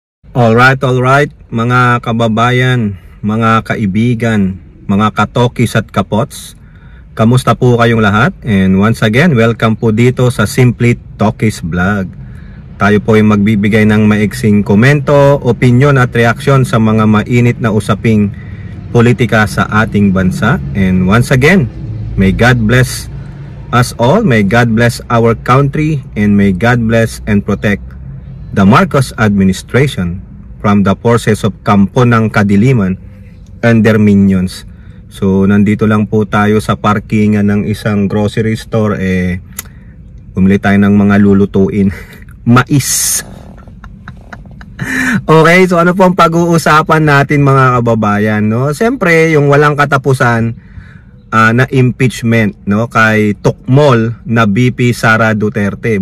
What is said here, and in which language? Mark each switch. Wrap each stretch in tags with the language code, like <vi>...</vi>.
<tl>Alright, mga kababayan, mga kaibigan, mga katokis at kapots. Kamusta po kayong lahat?</tl> <en>And once again, welcome</en> <tl>po dito sa Simply Tokis Vlog. Tayo po ay magbibigay ng maiksing komento, opinion at reaksyon sa mga mainit na usaping politika sa ating bansa.</tl> <en>And once again, may God bless us all, may God bless our country, and may God bless and protect the Marcos administration from the forces of Kampo ng Kadiliman and their minions.</en> <tl>So nandito lang po tayo sa parkingan ng isang grocery store. Bumili tayo ng mga lulutuin. Mais. Okay, so ano po ang pag-uusapan natin mga kababayan, no? Siyempre yung walang katapusan na impeachment, no, kay Tukmol na BP Sara Duterte.</tl>